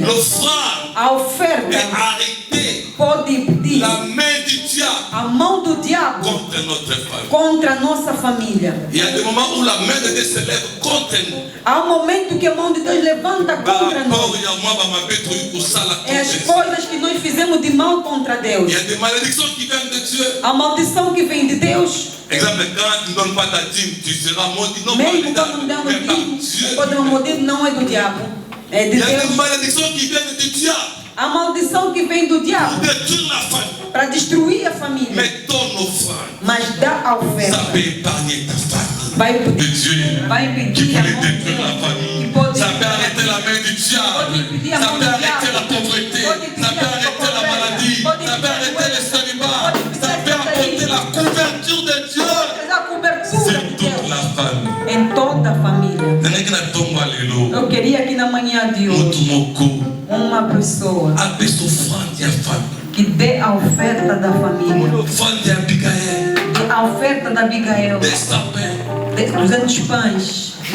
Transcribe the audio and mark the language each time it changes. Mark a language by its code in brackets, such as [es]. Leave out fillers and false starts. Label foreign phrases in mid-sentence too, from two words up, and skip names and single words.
[pt] A oferta pode impedir a mão do diabo contra nossa família. Há um momento que a mão de Deus levanta contra nós. É as coisas que nós fizemos de mal contra Deus. A maldição que vem de Deus. [fr] Exemple, quand tu ne donnes pas ta dîme, tu seras maudit. Non, pas [pt] Mesmo quando não damos dîme, quando é maldito, não é do diabo. É de Deus. A maldição que vem do diabo para destruir a família. Mas dá a oferta. Vai impedir a mão de Deus. [fr] Ça peut arrêter la main du diable. Ça peut arrêter la pauvreté. Ça peut arrêter la maladie. Ça peut arrêter le célibat. Ça peut apporter la couverture de Dieu sur toute la famille. [pt] Em toda a família. Eu queria que na manhã de hoje uma pessoa que dê a oferta da família. A oferta da Abigail. 200 pães.